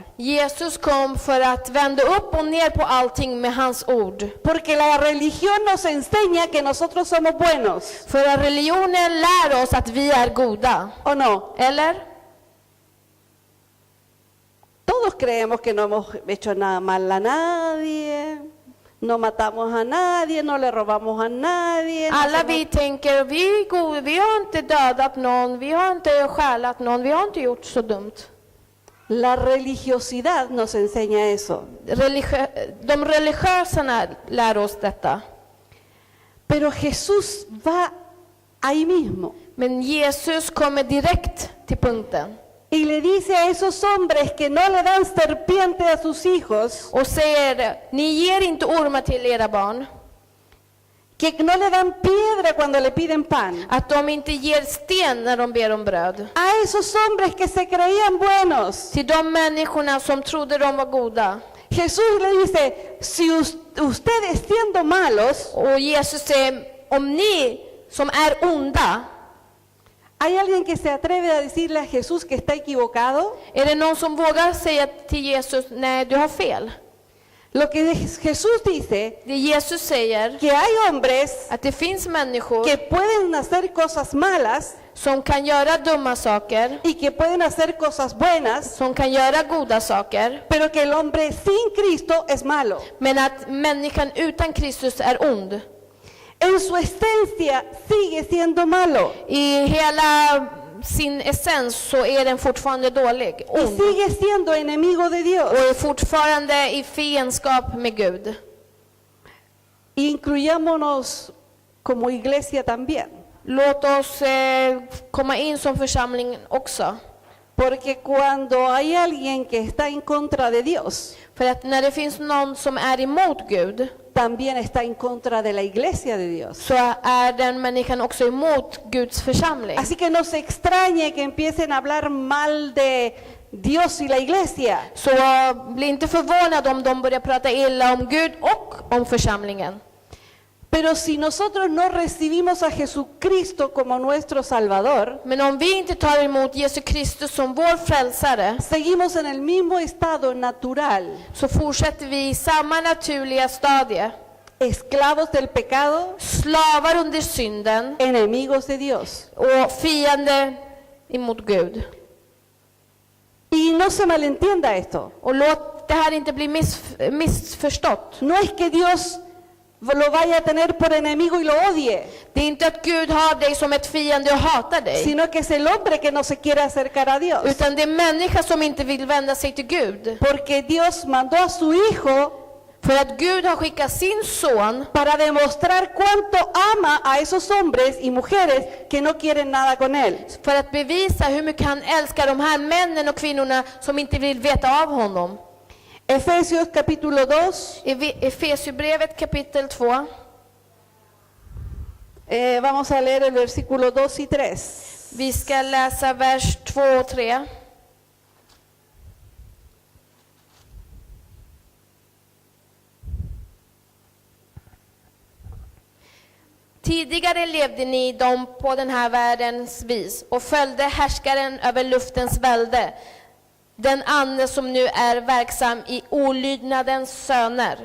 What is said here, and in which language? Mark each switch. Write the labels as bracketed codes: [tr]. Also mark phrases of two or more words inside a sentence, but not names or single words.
[sv] Jesus kom för att vända upp och ner på allting med hans ord. [es] Porque la religión nos enseña que nosotros somos buenos, [sv] För att religionen lär oss att vi är goda. [es] ¿o no? [sv] Eller? [es] Todos creemos que no hemos hecho nada mal a nadie, no matamos a nadie, no le robamos a nadie. [sv] Alla vi tänker, vi är goda, vi har inte dödat någon, vi har inte stjälat någon, vi har inte gjort så dumt. [es] La religiosidad nos enseña eso. [sv] De religiösa lär oss detta. [es] Pero Jesús va ahí mismo [sv] Men Jesus kommer direkt till punkten [es] y le dice a esos hombres que no le dan serpiente a sus hijos, [sv] och säger, ni ger inte ormar till era barn. [es] que no le dan piedra cuando le piden pan. [sv] Att de inte ger sten när de ber om bröd. [es] A esos hombres que se creían buenos, [sv] Till de människorna som trodde de var goda. [es] Jesús le dice, si ustedes siendo malos, [sv] Och Jesus säger, om ni som är onda, [es] ¿hay alguien que se atreve a decirle a Jesús que está equivocado? [sv] är det någon som vågar säga till Jesus, nej du har fel? [es] Lo que Jesús dice, [sv] Det Jesus säger, [es] que hay hombres [sv] att det finns människor [es] que pueden hacer cosas malas [sv] som kan göra dumma saker, [es] y que pueden hacer cosas buenas, [sv] som kan göra goda saker, [es] pero que el hombre sin Cristo es malo. [sv] men att människan utan Kristus är ond. [es] En su esencia sigue siendo malo [sv] I hela sin essens så är den fortfarande dålig, [es] y [sv] ond. [es] sigue siendo enemigo de Dios. [sv] Och är fortfarande i fiendskap med Gud. [es] Incluyámonos como iglesia también, [sv] Låt oss komma in som församling också. [es] porque cuando hay alguien que está en contra de Dios, [sv] För att när det finns någon som är emot Gud, [es] también está en contra de la iglesia de Dios. [sv] så är den människan också emot Guds församling. [es] Así que no se extrañe que empiecen a hablar mal de Dios y la iglesia, [sv] Så bli inte förvånad om de börjar prata illa om Gud och om församlingen. [es] pero si nosotros no recibimos a Jesucristo como nuestro Salvador, [sv] Men om vi inte tar emot Jesus Kristus som vår frälsare, [es] seguimos en el mismo estado natural, [sv] så fortsätter vi i samma naturliga stadie. [es] esclavos del pecado, [sv] Slavar under synden [es] enemigos de Dios. [sv] och fiende emot Gud. [es] Y no se malentienda esto. [sv] Och låt det här inte bli missförstått. [es] No es que Dios lo vaya a tener por enemigo y lo odie, [sv] Det är inte att Gud har dig som ett fiende och hatar dig. [es] sino que es el hombre que no se quiere acercar a Dios. [sv] Utan det är människa som inte vill vända sig till Gud. [es] Porque Dios mandó a su Hijo [sv] För att Gud har skickat sin son [es] para demostrar cuánto ama a esos hombres y mujeres que no quieren nada con Él. [sv] för att bevisa hur mycket han älskar de här männen och kvinnorna som inte vill veta av honom. [es] Efesios capítulo 2, [sv] I Efesierbrevet kapitel 2. [es] vamos a leer el versículo 2 y 3. [sv] Vi ska läsa vers 2 och 3. Tidigare levde ni dem på den här världens vis och följde härskaren över luftens välde, den ande som nu är verksam i olydnadens söner.